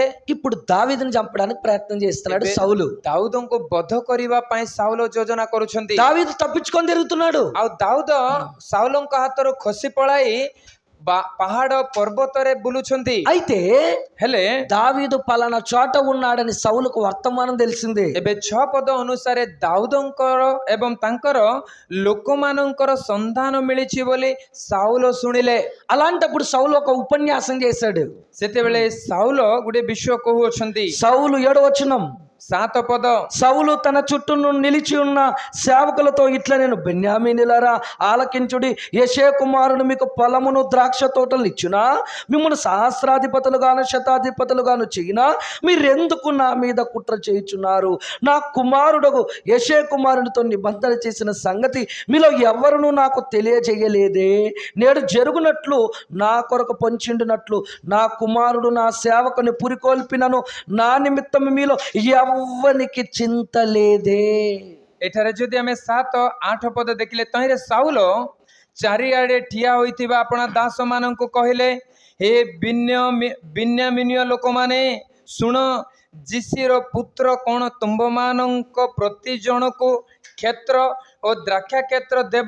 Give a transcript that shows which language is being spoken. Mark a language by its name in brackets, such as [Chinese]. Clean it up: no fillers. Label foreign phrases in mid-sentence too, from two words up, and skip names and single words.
[Telugu] ఇప్పుడు దావీదుని చంపడానికి ప్రయత్నం చేస్తున్నాడు [Odia] ଏବେ [Telugu] సౌలు. [Odia] ଦାଉଦଙ୍କୁ ବଧ କରିବା ପାଇଁ ସାଉଲ ଯୋଜନା କରୁଛନ୍ତି। [Telugu] దావీదు తప్పించుకొని తిరుగుతున్నాడు. [Odia] ଆଉ ଦାଉଦ ସାଉଲଙ୍କ ହାତରୁ ଖସି ପଳାଇ ପାହାଡ ପର୍ବତରେ ବୁଲୁଛନ୍ତି। [Telugu] అయితే [Odia] ହେଲେ [Telugu] దావీదు పలానా చోట ఉన్నాడని సౌలుకు వర్తమానం తెలిసింది. [Odia] ଏବେ 6 ପଦ ଅନୁସାରେ ଦାଉଦଙ୍କର ଏବଂ ତାଙ୍କର ଲୋକମାନଙ୍କର ସନ୍ଧାନ ମିଳିଛି ବୋଲି ସାଉଲ ଶୁଣିଲେ। [Telugu] అలాంటప్పుడు సౌలు ఒక ఉపన్యాసం చేశాడు. [Odia] ସେତେବେଳେ ସାଉଲ ଗୋଟେ ବିଷୟ କହୁଅଛନ୍ତି। [Telugu] సౌలు 7వ వచనం [Odia] 7 పଦ। [Telugu] సౌలు తన చుట్టూ నిలిచి ఉన్న సేవకులతో ఇట్లా, నేను బెన్యామీనులారా ఆలకించుడి. యెషే కుమారుడు మీకు పొలమును ద్రాక్ష తోటలు ఇచ్చునా, మిమ్మల్ని సహస్రాధిపతులుగాను శతాధిపతులుగాను చేయినా, మీరెందుకు నా మీద కుట్ర చేయుచున్నారు? నా కుమారుడు యెషే కుమారుడితో నిబంధన చేసిన సంగతి మీలో ఎవరునూ నాకు తెలియజేయలేదే. నేడు జరుగునట్లు నా కొరకు పొంచిండినట్లు నా కుమారుడు నా సేవకుని పురికొల్పినను, నా నిమిత్తం మీలో ఎవ్వనికి చింత లేదే. [Odia] ଏଠାରେ ଯଦି ଆମେ 7-8 ପଦ ଦେଖିଲେ, ତହିଁରେ ସାଉଲ ଚାରିଆଡେ ଠିଆ ହୋଇଥିବା ଆପଣା ଦାସ ମାନଙ୍କୁ କହିଲେ, ହେ ବିନ୍ୟାମିନୀୟ ଲୋକମାନେ ଶୁଣ, ଯିସିର ପୁତ୍ର କଣ ତୁମ୍ଭମାନଙ୍କ ପ୍ରତି ଜଣକୁ କ୍ଷେତ୍ର ଓ ଦ୍ରାକ୍ଷା କ୍ଷେତ୍ର ଦେବ?